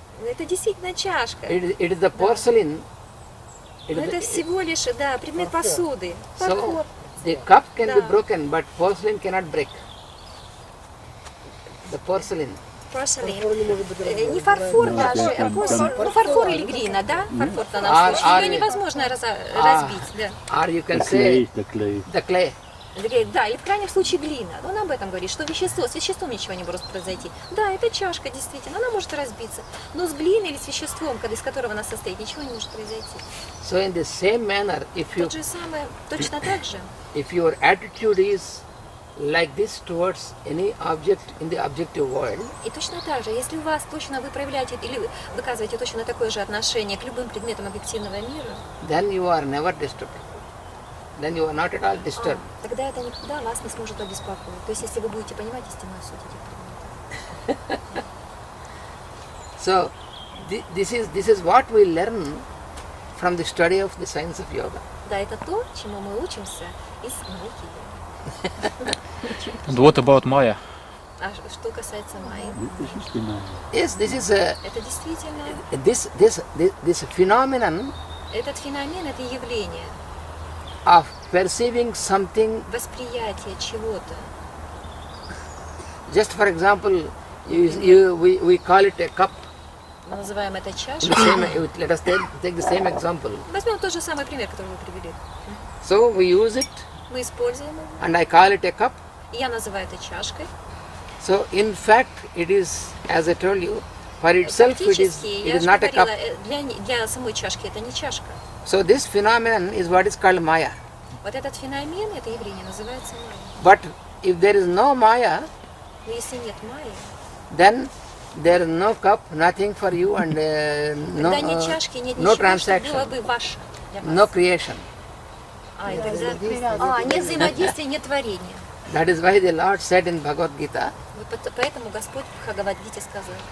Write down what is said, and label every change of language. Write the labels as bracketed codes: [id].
[ru] Это действительно чашка. [en] it is the porcelain. [ru] Это всего лишь, да, предмет посуды. [en] So the cup can be broken, but porcelain cannot break. The porcelain. [ru] Не фарфор даже, а фарфор или глина, да? Фарфор в данном случае. Ее невозможно разбить, да. [en] Or you can say the clay. [ru] Да, или в крайнем случае глина. Он об этом говорит, что вещество, с веществом ничего не может произойти. Да, это чашка, действительно, она может разбиться. Но с глиной или с веществом, из которого она состоит, ничего не может произойти. [en] So in the same manner, [ru] То же самое, точно так же. [en] if your attitude is like this towards any object in the objective world, [ru] И точно так же, если у вас точно вы проявляете или выказываете точно такое же отношение к любым предметам объективного мира, [en] then you are never disturbed. Then you are not at all disturbed. [ru] Тогда это никогда вас не сможет обеспокоить. То есть, если вы будете понимать истинную суть этих предметов. [en] So this is what we learn from the study of the science of yoga. [ru] Да, это то, чему мы учимся из науки. [en] And what about Maya? [ru] А что касается майи? [en] Yes, this is [ru] Это действительно, [en] this phenomenon [ru] этот феномен, это явление, [en] of perceiving something. [ru] восприятие чего-то. [en] Just for example, we call it a cup. [ru] Мы называем это чашей. [en] Let us take the same example. [ru] Возьмем тот же самый пример, который вы привели. [en] So we use it, [ru] Мы используем его, [en] and I call it a cup. [ru] и я называю это чашкой. [en] So in fact, it is, as I told you, for itself it [ru] Фактически, я [en] is [ru] же [en] not a cup. [ru] говорила, для самой чашки это не чашка. [en] So this phenomenon is what is called Maya. [ru] Вот этот феномен, это явление называется майя. [en] But if there is no Maya, [ru] Но если нет майи, [en] then there is no cup, nothing for you, and [ru] тогда нет чашки, нет [en] no [ru] ничего, что было [en] transaction, [ru] бы ваше для вас. [en] no creation. [ru] И тогда, нет взаимодействия, нет творения. [en] That is why the Lord said in Bhagavad Gita [ru] Поэтому Господь в Бхагавад-гите сказал,